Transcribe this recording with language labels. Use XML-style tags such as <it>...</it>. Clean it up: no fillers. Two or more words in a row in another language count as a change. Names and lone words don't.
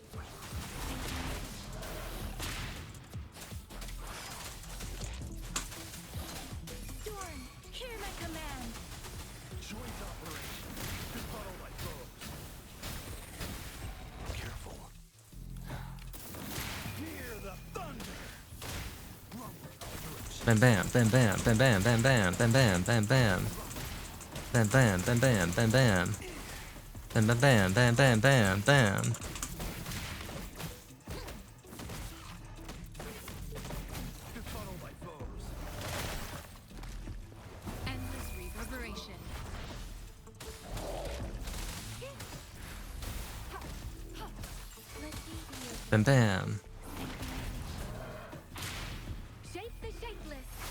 <en>Storm, hear my command. Joint operation. Befuddle my foes. Careful. Hear the thunder. Bam bam, bam bam, bam bam, bam bam, bam bam, bam bam. Bam bam, bam bam, bam bam. Bam bam bam, bam bam, bam bam. Befuddle my foes. Endless reverberation. Let me be your Bam bam. shape the shapeless.</en>